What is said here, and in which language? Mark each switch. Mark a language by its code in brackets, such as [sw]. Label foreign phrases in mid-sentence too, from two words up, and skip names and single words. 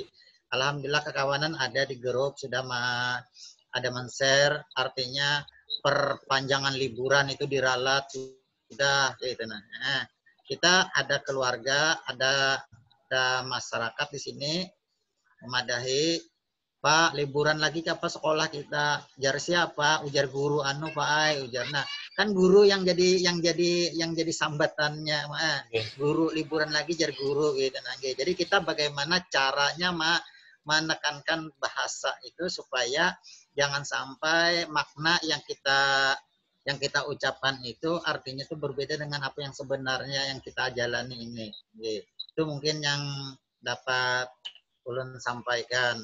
[id] Alhamdulillah kekawanan ada di grup, sudah ada men-share, artinya perpanjangan liburan itu diralat, sudah. [bjn] Gitu. Nah, kita ada keluarga, ada masyarakat di sini memadahi, [id] Pak, liburan lagi ke apa sekolah kita? [bjn] Ujar siapa? Ujar guru Pak Ai, ujar. Nah, kan guru yang jadi sambatannya, guru liburan lagi jar guru gitu. [id] Nah, jadi kita bagaimana caranya menekankan bahasa itu supaya jangan sampai makna yang kita ucapkan itu artinya itu berbeda dengan apa yang sebenarnya yang kita jalani ini. [bjn] Itu mungkin yang dapat ulun sampaikan.